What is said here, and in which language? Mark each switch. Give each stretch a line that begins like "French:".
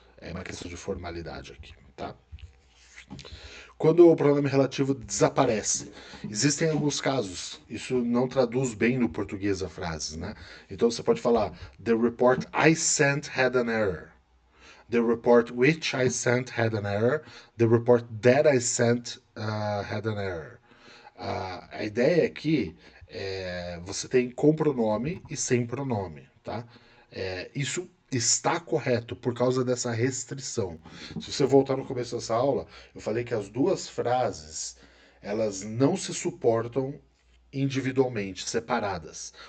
Portuguese: É uma questão de formalidade aqui, tá? Quando o pronome relativo desaparece. Existem alguns casos, isso não traduz bem no português a frase, né? Então você pode falar:
English: The report I sent had an error. The report which I sent had an error. The report that I sent had an error.
Portuguese: A ideia aqui você tem com pronome e sem pronome, tá? Isso está correto por causa dessa restrição. Se você voltar no começo dessa aula, eu falei que as duas frases elas não se suportam individualmente, separadas.